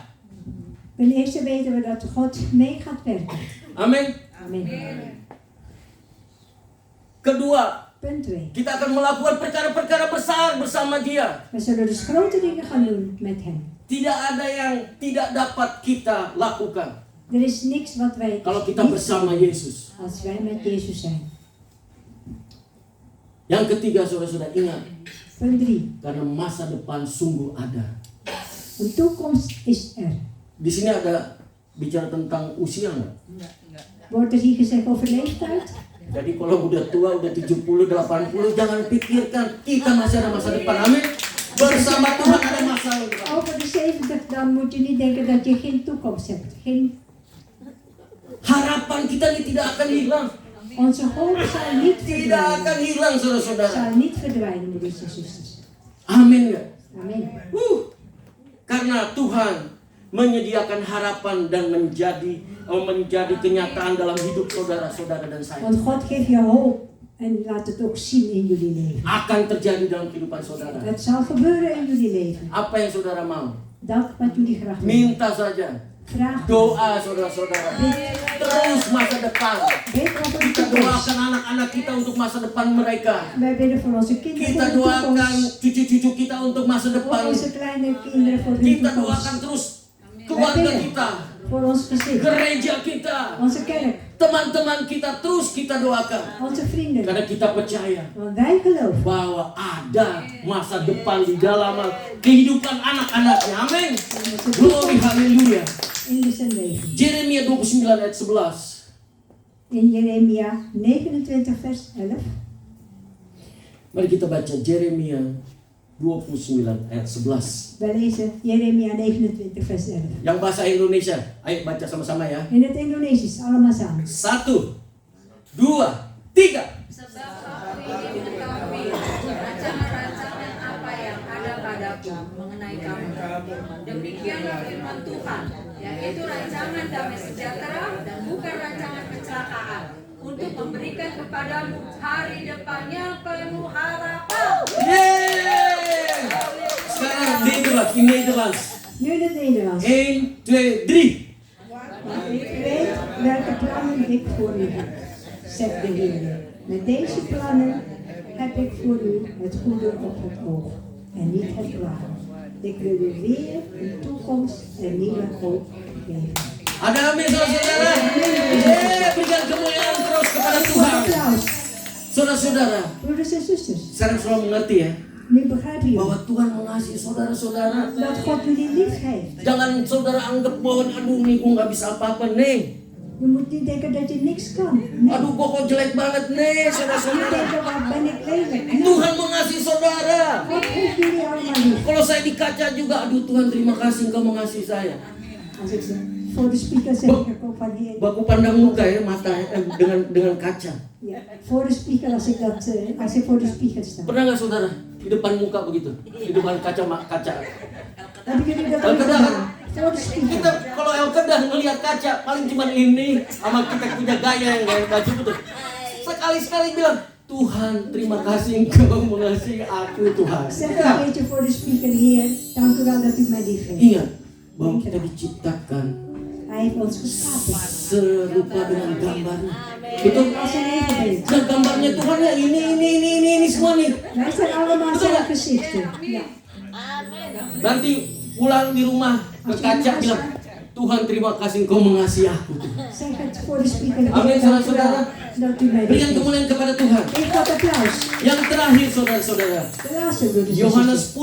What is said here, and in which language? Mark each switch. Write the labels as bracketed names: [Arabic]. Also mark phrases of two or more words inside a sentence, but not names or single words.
[Dutch] Ten eerste weten we dat God mee gaat werken. [Indonesian] Amin. [Dutch] Amen. [Indonesian] Kedua, [Dutch] Punt 2. [Indonesian] kita akan melakukan perkara-perkara besar bersama Dia. [Dutch] We zullen dus grote dingen gaan doen met hem. [Indonesian] Tidak ada yang tidak dapat kita lakukan [Dutch] Er is niks wat wij [Indonesian] kalau kita [Dutch] niet [Indonesian] bersama [Dutch] doen [Indonesian] Yesus. [Dutch] als wij met Jezus zijn. [Indonesian] Yang ketiga, saudara-saudara ingat, [Dutch] Punt 3. [Indonesian] karena masa depan sungguh ada. [Dutch] Een toekomst is er. [Indonesian] Di sini ada bicara tentang usia nggak? [Dutch] Wordt er hier gezegd over leeftijd? [Indonesian] Jadi kalau udah tua, udah 70, 80, jangan pikirkan kita masih ada masa depan. Amin. Bersama Tuhan ada masa depan. [Dutch] Over de 70 dan moet je niet denken dat je geen toekomst hebt. [Indonesian] Harapan kita ini tidak akan hilang. [Dutch] Onze hoop zal niet [Indonesian] Tidak [Dutch] verdwijnen. [Indonesian] akan hilang, saudara-saudara. [Dutch] Zal niet verdwijnen, broeders en zusters. [Indonesian] Amin nggak? [Dutch] Amen. [Indonesian] Karena Tuhan menyediakan harapan dan menjadi kenyataan dalam hidup saudara-saudara dan saya. [Dutch] Want God geeft je hoop en laat het ook zien in jullie leven. [Indonesian] Akan terjadi dalam kehidupan saudara. [Dutch] Het zal gebeuren in jullie leven. [Indonesian] Apa yang saudara mau? [Dutch] Dat wat jullie graag willen. [Indonesian] Minta saja. [Dutch] Vraag. [Indonesian] Doa saudara-saudara. Terus masa depan. [Dutch] Bid over de [Indonesian] Kita [Dutch] toekomst. [Indonesian] doakan anak-anak kita untuk masa depan mereka. [Dutch] Wij bidden voor onze kinderen [Indonesian] Kita [Dutch] voor de [Indonesian] doakan [Dutch] toekomst. [Indonesian] cucu-cucu kita untuk masa [Dutch] Voor [Indonesian] depan. [Dutch] onze kleine kinderen voor hun [Indonesian] Kita doakan [Dutch] toekomst. [Indonesian] terus keluarga kita, [Dutch] Voor ons gezin. [Indonesian] gereja kita, [Dutch] Onze kerk. [Indonesian] teman-teman kita terus kita doakan. [Dutch] Onze vrienden. [Indonesian] Karena kita percaya [Dutch] Want wij geloven. [Indonesian] bahwa ada masa depan di dalam kehidupan anak-anaknya. Amin. Glory haleluya. [Dutch] In zijn leven. [Indonesian] Jeremia 29 ayat 11. [Dutch] In Jeremia 29 vers 11. [Indonesian] Mari kita baca Jeremia 29 ayat 11. [Dutch] Wij lezen Jeremia 29 vers 11. [Indonesian] Yang bahasa Indonesia, ayo baca sama-sama ya. [Dutch] In het Indonesisch, allemaal samen. 1, 2, 3. [Indonesian] Sebab aku ingin mengetahui rancangan-rancangan apa yang ada padaku mengenai kamu. Demikianlah firman Tuhan, yaitu rancangan damai sejahtera dan bukan rancangan kecelakaan, untuk memberikan kepadamu hari depan yang penuh harapan. Yeay! Sekarang Nederlands, [Dutch] in Nederlands. Nu in het Nederlands. 1, 2, 3. Ik weet welke plannen ik voor u heb, zegt de Heer. Met deze plannen heb ik voor u het goede op het oog en niet het kwade. Ik wil u weer een toekomst en nieuwe hoop geven. [Indonesian] Ada amin saudara-saudara. Berikan kemuliaan terus kepada Tuhan. [Dutch] Applaus. [Indonesian] Saudara-saudara, [Dutch] Broeders en zusters, [Indonesian] sekarang semua mengerti ya [Dutch] nu begrijpen [Indonesian] bahwa [Dutch] jullie [Indonesian] Tuhan mengasihi saudara-saudara. [Dutch] dat God jullie lief heeft. [Indonesian] Jangan saudara anggap bahwa aduh nih gue nggak bisa apa-apa nih. [Dutch] Je moet niet denken dat je niks kan. Nee. [Indonesian] Aduh, gua kok jelek banget nih, [Dutch] Je [Indonesian] saudara-saudara. [Dutch] denkt, wat ben ik lelijk. Nee. [Indonesian] Tuhan mengasihi saudara. [Dutch] God heeft jullie allemaal lief. [Indonesian] Kalau saya di kaca juga, aduh Tuhan terima kasih Engkau mengasihi saya. [Dutch] Als ik voor de speaker zeg, ik ook van hier. [Indonesian] Baku pandang muka ya, mata dengan kaca. [Dutch] Ja, voor de speaker als ik voor de speaker sta. [Indonesian] Pernah nggak saudara di depan muka begitu, di depan kaca? [Dutch] Hebben jullie dat [Indonesian] El [Dutch] ook [Indonesian] Kedah, [Dutch] gedaan? Voor de [Indonesian] kita [Dutch] speaker. [Indonesian] kalau El Kedah ngelihat kaca paling cuma ini, sama kita punya gaya yang gaya baju betul. Sekali-sekali bilang, Tuhan terima kasih Engkau mengasihi aku Tuhan. [Dutch] Zeg [Indonesian] Ya. [Dutch] een beetje voor de speaker, Heer, dank u wel dat u mij lief heeft. [Indonesian] Ingat bahwa kita diciptakan [Dutch] Hij heeft ons geschapen. [Indonesian] serupa dengan gambarnya. Betul? [Dutch] Als een evenbeeld. [Indonesian] Dan gambarnya Tuhan ya ini semua nih. [Dutch] Wij zijn allemaal zijn gezichten. Ja. [Indonesian] Nanti pulang di rumah ke kaca bilang, Tuhan terima kasih Engkau mengasihi aku. [Dutch] Zeg het voor de speaker, Heer, [Indonesian] Amin, [Dutch] dank u wel [Indonesian] saudara-saudara. [Dutch] dat u mij lief [Indonesian] Berikan [Dutch] heeft. [Indonesian] kemuliaan kepada Tuhan. [Dutch] Geef wat applaus. [Indonesian] Yang terakhir saudara-saudara, [Dutch] De laatste broeders en [Indonesian] Yohanes [Dutch] zusters.